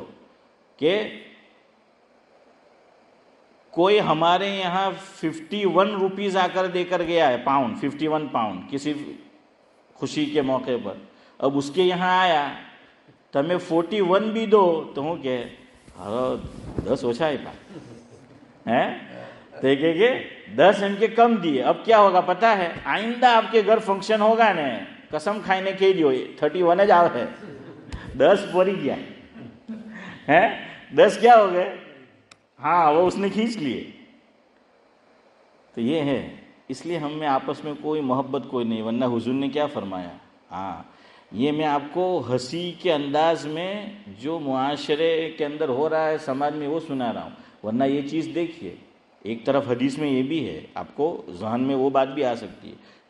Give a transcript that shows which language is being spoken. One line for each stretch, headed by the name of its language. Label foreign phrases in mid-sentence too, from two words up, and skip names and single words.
Urdu: کہ کوئی ہمارے یہاں 51 روپیز آ کر دے کر گیا ہے، پاؤنڈ، 51 پاؤنڈ کسی خوشی کے موقع پر. اب اس کے یہاں آیا تمہیں 41 بھی دو تو ہوں کہ 10
Gujarati: ઓછા આપ્યા
Urdu: ہیں تو کہ 10 ان کے کم دیے. اب کیا ہوگا پتا ہے، آئندہ آپ کے گھر فنکشن ہوگا نا، قسم کھانے کے لیے 31
Gujarati: જ આવે،
Urdu: 10 پوری گیا ہے، 10 کیا ہو گئے. ہاں وہ اس نے کھینچ لیے. تو یہ ہے، اس لیے ہم میں آپس میں کوئی محبت کوئی نہیں. ورنہ حضور نے کیا فرمایا، ہاں یہ میں آپ کو ہنسی کے انداز میں جو معاشرے کے اندر ہو رہا ہے سماج میں وہ سنا رہا ہوں، ورنہ یہ چیز دیکھیے ایک طرف حدیث میں یہ بھی ہے، آپ کو ذہن میں وہ بات بھی آ سکتی ہے۔